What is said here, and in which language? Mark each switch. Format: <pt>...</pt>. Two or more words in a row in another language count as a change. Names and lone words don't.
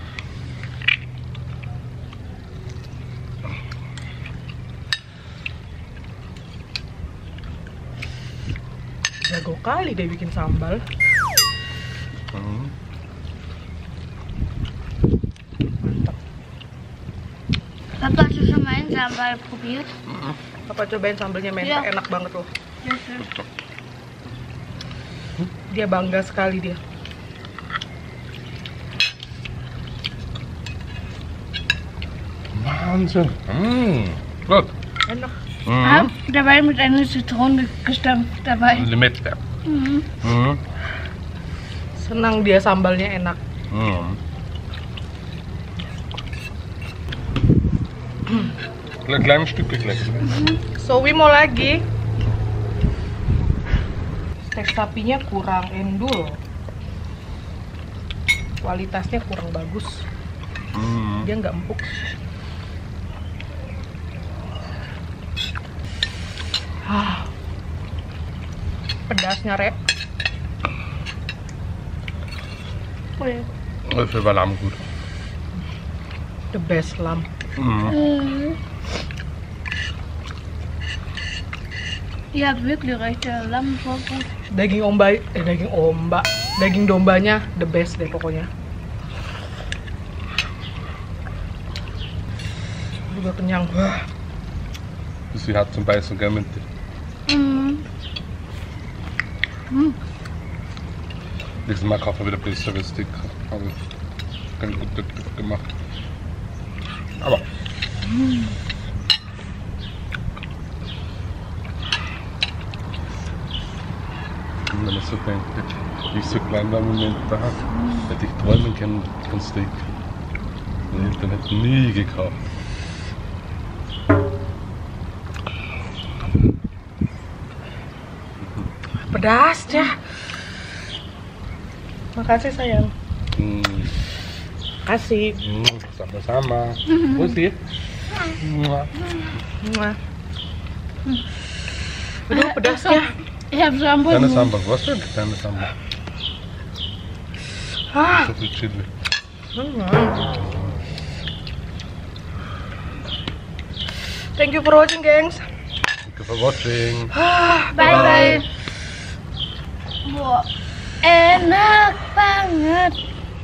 <id>Jago kali dia bikin sambal. Mantap. Papa,</id> <de>hast du schon meinen Sambal probiert?</de> <id>Papa cobain sambalnya Menta, Iya. enak banget loh.</id> <de>Ja, schön.</de> <id>Dia bangga sekali dia.</id> <de>Wahnsinn. Gut.</de> <id>Enak.</id> <de>Dabei mit einer Zitrone gestampft dabei. Limette.</de> <id>Senang dia sambalnya enak.</id> <de>Kleines Stück gleich.</de> <id>Zoe mau lagi. Steak sapinya kurang endul. Kualitasnya kurang bagus. Dia nggak empuk. Pedasnya rep.</id> <de>Das ist über Lamm gut.</de> <en>The best lamb.</en> <de>Ihr habt wirklich recht, der Lamm ist voll gut.</de> <id>Daging dombanya</id> <en>the best</en> <id>deh pokoknya. Juga kenyang.</id> <de>Sie hat zum Beißen gell mit dir. Nächstes Mal kaufen wir wieder bessere Stick. Habe ich ganz gut gemacht. Aber. Und wenn ich so denke, wie ich so klein war im Moment da, hätte ich träumen können von Steak. Die Eltern hätten nie gekauft.</de> <id>Pedas ya. Makasih sayang. Kasih. Sama-sama. Pussy. Muah. Aduh pedasnya.</id> <de>Ich hab Sambal. Kleine Sambal, was denn? Kleine Sambal. So viel Chili.</de> <en>Thank you for watching, gengs. Thank you for watching. Bye bye. Boah,</en> <id>enak banget.</id>